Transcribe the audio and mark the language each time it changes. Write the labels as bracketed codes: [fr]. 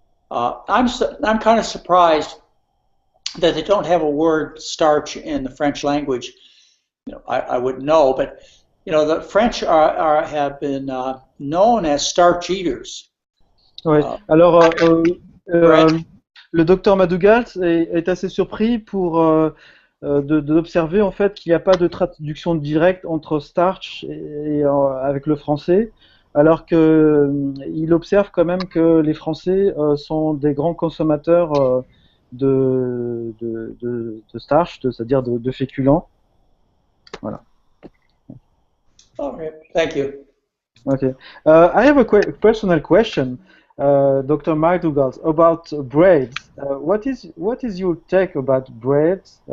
[en] I'm kind of surprised that they don't have a word starch in the French language. I wouldn't know, but the French have been known as starch eaters. [fr] Ouais. Uh, Alors, [en] bread. [fr] le docteur Madougal est assez surpris d'observer en fait qu'il n'y a pas de traduction directe entre starch avec le français, alors que il observe quand même que les Français sont des grands consommateurs de starch, c'est-à-dire de féculents. Voilà. [en] Okay, thank you. Okay. I have a personal question, Dr. McDougall, about bread. What is your take about bread?